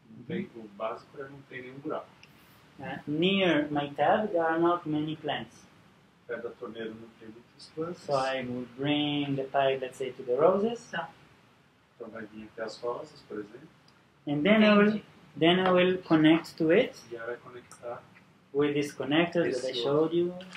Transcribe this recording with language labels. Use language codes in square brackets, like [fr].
[pt] O básico é não ter nenhum buraco. [en] Near my tab there are not many plants. [pt] Perto da torneira não tem muitas plantas. [en] So I would bring the pipe, let's say, to the roses, [pt] Então vai vir até as rosas, por exemplo. [en] and then I will connect to it [pt] E aí vai conectar. [en] with this connector that I showed you.